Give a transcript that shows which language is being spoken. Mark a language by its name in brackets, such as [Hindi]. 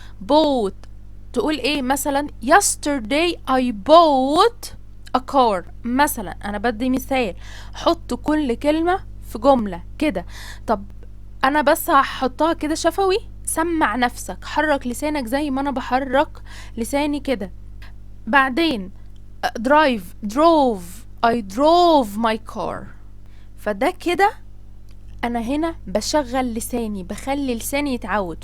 [Arabic] بوت تقول ايه؟ مثلا [English] yesterday I bought a car. [Arabic] مثلا انا بدي مثال، حط كل كلمة في جملة كده. طب انا بس هحطها كده شفوي، سمع نفسك، حرك لسانك زي ما انا بحرك لساني كده. [English] بعدين drove I drove my car. [Arabic] فده كده انا هنا بشغل لساني، بخلي لساني يتعود.